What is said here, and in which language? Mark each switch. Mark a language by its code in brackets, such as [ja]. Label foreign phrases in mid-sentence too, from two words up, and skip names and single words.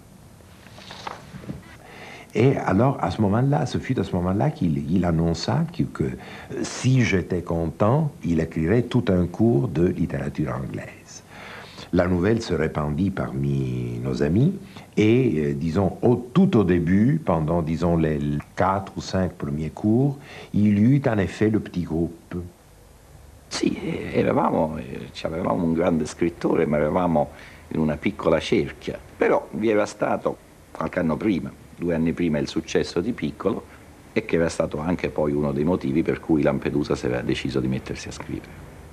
[fr] Et alors, à ce moment-là, ce fut à ce moment-là qu'il annonça que si j'étais content, il écrirait tout un cours de littérature anglaise. La nouvelle se répandit parmi nos amis et, disons, tout au début, pendant, disons, les 4 ou 5 premiers cours, il y eut en effet le petit groupe. [it] Sì, avevamo un grande scrittore, ma eravamo in una piccola cerchia. Però vi era stato qualche anno prima, 2 anni prima, il successo di Piccolo, e che era stato anche poi uno dei motivi per cui Lampedusa si era deciso di mettersi a scrivere.